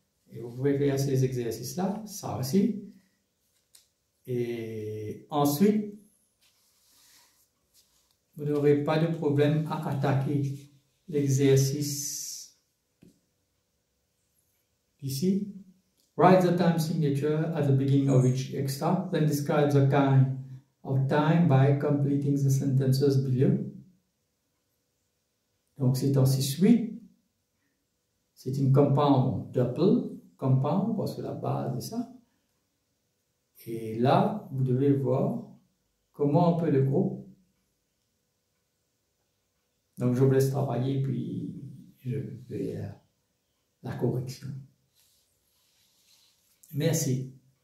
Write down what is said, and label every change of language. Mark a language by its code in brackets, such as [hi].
[fr] Et vous pouvez faire ces exercices-là, ça aussi. Et ensuite, vous n'aurez pas de problème à attaquer l'exercice ici. [en] Write the time signature at the beginning of each extract, then describe the kind of time by completing the sentences below. [fr] Donc c'est en 6-8. C'est une compound double compound parce que la base est ça. Et là, vous devez voir comment on peut le groupe. Donc je vous laisse travailler puis je vais la correction. Merci.